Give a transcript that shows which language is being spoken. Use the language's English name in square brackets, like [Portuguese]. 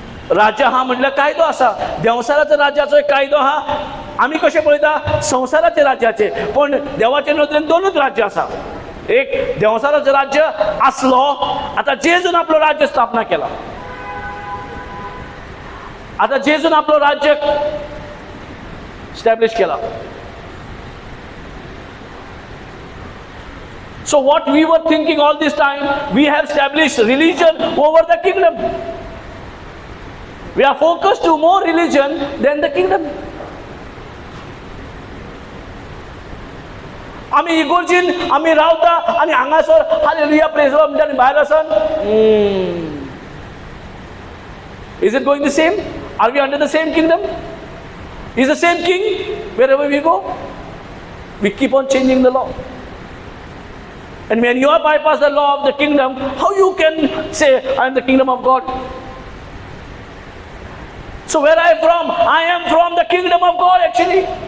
[Goan Konkani] राज्य आहा म्हणल्यार कायदो आसा. देवसाराच्या राज्याचो एक कायदो आहा. आमी कशें पळयता संवसाराच्या राज्याचे, पण देवाचे नदरेन दोनूच राज्य आसा. एक देवसाराचें राज्य आसलो, आतां जेजून आपलो राज्य स्थापना केला. आतां जेजून आपलो राज्य स्टॅब्लिश केला. [English] So what we were thinking all this time, we have established religion over the kingdom. We are focused to more religion than the kingdom. [Goan Konkani] आमी इगोर्जीन आमी रावता आनी हांगासर हालेलुया प्रेज लॉर्ड म्हणटा आनी भायर आसन [English] Is it going the same? Are we under the same kingdom? Is the same king wherever we go? We keep on changing the law. And when you are bypass the law of the kingdom, how you can say I am the kingdom of God? So where I am from? I am from the kingdom of God actually.